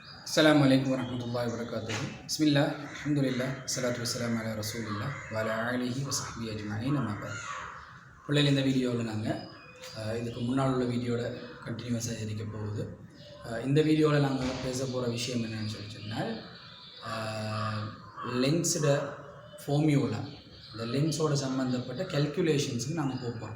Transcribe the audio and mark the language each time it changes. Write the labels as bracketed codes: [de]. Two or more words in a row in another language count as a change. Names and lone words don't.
[ar] السلام عليكم ورحمة الله وبركاته بسم الله الحمد لله الصلاة والسلام على رسول الله وعلى آله وصحبه أجمعين أما بعد. [ta] பிள்ளைகள் இந்த வீடியோவில் நாங்கள் இதுக்கு முன்னால் உள்ள வீடியோட கண்டினியூஸாக இருக்க போகுது. இந்த வீடியோவில் நாங்கள் பேச போகிற விஷயம் என்னென்னு சொன்னால் [en] lens formula, [ta] இந்த லென்ஸோட சம்மந்தப்பட்ட கேல்குலேஷன்ஸுக்கு நாங்கள் போகிறோம்.